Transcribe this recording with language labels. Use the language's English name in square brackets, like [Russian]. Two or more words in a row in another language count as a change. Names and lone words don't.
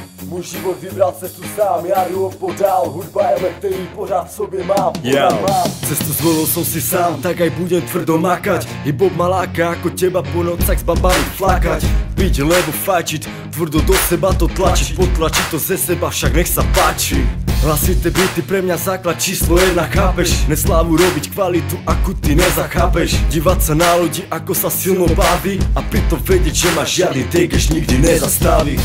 [Czech] Můj život vybral cestu sám, já jdu opodál. Hudba je lek, který pořád v sobě mám. [Slovak] Cestu zvolil som si sám, tak aj budem tvrdo makať. Hip-hop ma láka, ako teba po nocách s babami flakať. Piť, lebo fajčiť, tvrdo do seba to tlačiť. Potlačiť to ze seba, však nech sa páči. Hlasité byty pre mňa základ číslo 1, chápeš? Neslávu robiť kvalitu, akú ty nezachápeš. Dívať sa na ľudí, ako sa silno baví, a pritom vedieť, že ma žiadny tekeš nikdy nezastaví.